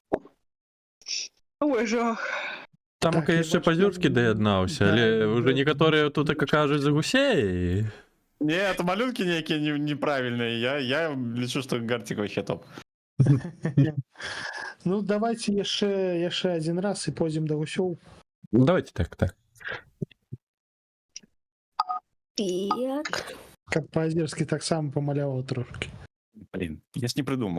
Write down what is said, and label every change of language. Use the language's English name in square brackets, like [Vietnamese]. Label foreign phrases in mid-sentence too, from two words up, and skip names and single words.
[Ukrainian] Ой, жах. Там, Так, [Russian] конечно, [Ukrainian] я бачу, Позюрський доєднався, але [Russian] да, [Ukrainian] вже [Russian] да. [Ukrainian] некоторі тут як кажуть за гусей. Ні, це малюнки ніякі неправильні. Я лічу, що Гартик вообще топ. [Belarusian] Ну, давайте яшчэ один раз і пойдзем до гусёў. [Ukrainian] Давайте так. Так. [Belarusian] Каб па-азерскі таксама памаляваў трошки. [Ukrainian] Блін, я ж не придумав.